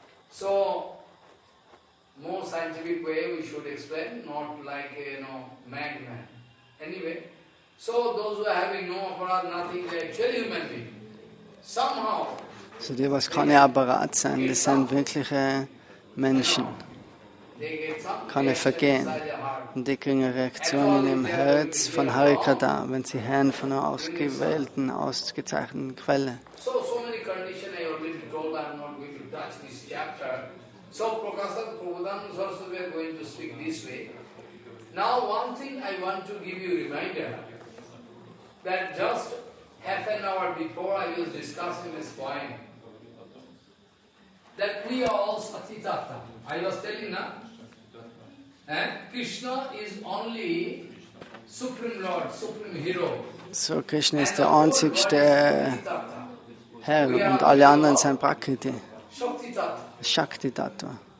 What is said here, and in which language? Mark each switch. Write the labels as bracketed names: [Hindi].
[English] So, more scientific way we should explain, not like madman. Anyway, so those who are having no aparat, nothing, they are actually human beings. Somehow. [German] So die, was keine Apparat sein, das sind wirkliche Menschen. Kann er vergehen. Und die kriegen eine Reaktion in ihrem Herz von Harikata, wenn sie hören von einer ausgewählten, ausgezeichneten Quelle. [English] So many conditions I already told, I am not going to touch this chapter. So Prakasa Prabhupada also we are going to speak this way. Now one thing I want to give you a reminder, that just half an hour before I was discussing this point, that we are all saktimator. I was telling now, Krishna is only Supreme Lord, Supreme Hero. [German] So, Krishna ist der einzigste Herr und alle anderen sind Prakriti. Shakti-Tattva.